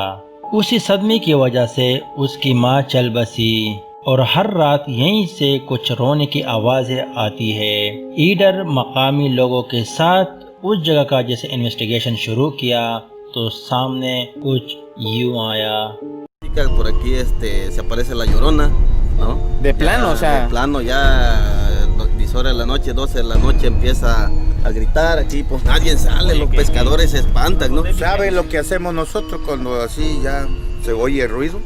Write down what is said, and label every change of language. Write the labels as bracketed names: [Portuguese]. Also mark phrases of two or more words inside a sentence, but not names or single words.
[Hindi] उसी सदमे की वजह से उसकी माँ चल बसी और हर रात यहीं से कुछ रोने की आवाज़ें आती है। ईडर मकामी लोगों के साथ उस जगह का जैसे इन्वेस्टिगेशन शुरू किया तो सामने कुछ यूं आया। [Spanish] Por aquí se aparece la Llorona, ¿no? De plano, ya, o sea. De plano, ya 10 horas de la noche, 12 de la noche empieza a gritar aquí, pues nadie sale, los pescadores se espantan, ¿no? ¿Sabe lo que hacemos nosotros cuando así ya se oye el ruido?